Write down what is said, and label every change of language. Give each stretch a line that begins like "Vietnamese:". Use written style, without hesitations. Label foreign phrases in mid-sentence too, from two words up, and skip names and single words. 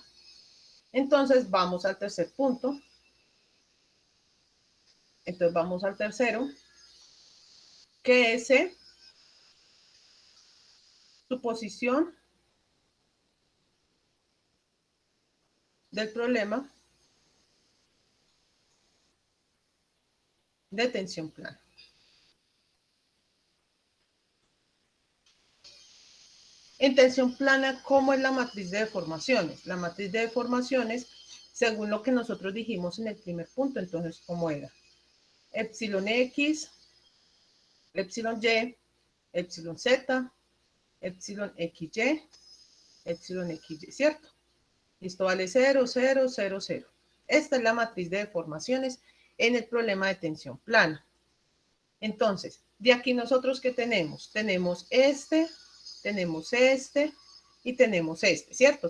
Spanish: Entonces vamos al tercer punto. Entonces vamos al tercero, que es suposición del problema de tensión plana. En tensión plana, ¿cómo es la matriz de deformaciones? La matriz de deformaciones, según lo que nosotros dijimos en el primer punto, entonces, ¿cómo era? Epsilon X, epsilon Y, epsilon Z, epsilon XY, epsilon XY, ¿cierto? Esto vale 0, 0, 0, 0. Esta es la matriz de deformaciones en el problema de tensión plana. Entonces, de aquí nosotros, ¿qué tenemos? Tenemos este y tenemos este, ¿cierto?